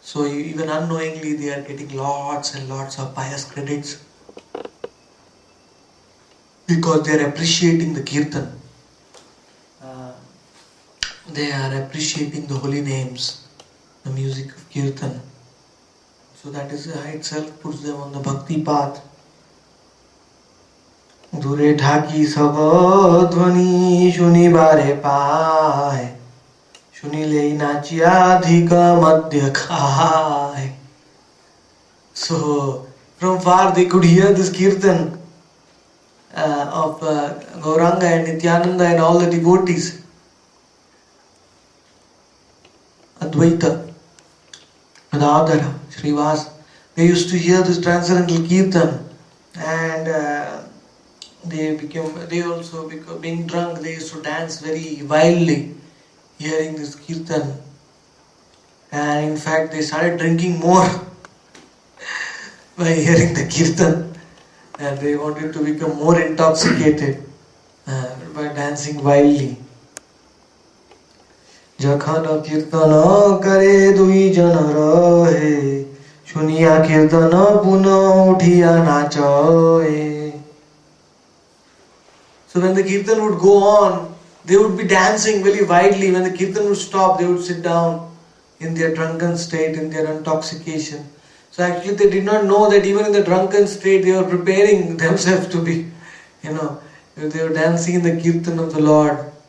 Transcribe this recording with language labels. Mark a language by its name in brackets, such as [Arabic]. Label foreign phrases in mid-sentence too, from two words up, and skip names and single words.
[English] So even unknowingly they are getting lots and lots of pious credits because they are appreciating the kirtan. They are appreciating the holy names, the music of kirtan. So that is itself puts them on the bhakti path. [Bangla] দূরে ঢাকী সব ধ্বনি শুনিবারে পায় শুনিলে নাচিয়া অধিক মদ্য খায়. [English] So from far they could hear this kirtan of Gauranga and Nityananda and all the devotees. Advaita, Adadara, Srivas, they used to hear this transcendental kirtan, and they also become being drunk, they used to dance very wildly hearing this kirtan, and in fact they started drinking more by hearing the kirtan, and they wanted to become more intoxicated by dancing wildly. [Bangla] যখন কীর্তন করে দুই জন রহে শুনিয়া কীর্তন পুনঃ উঠিয়া নাচে. [English] So when the kirtan would go on, they would be dancing very widely. When the kirtan would stop, they would sit down in their drunken state, in their intoxication. So actually they did not know that even in the drunken state they were preparing themselves to be, they were dancing in the kirtan of the Lord.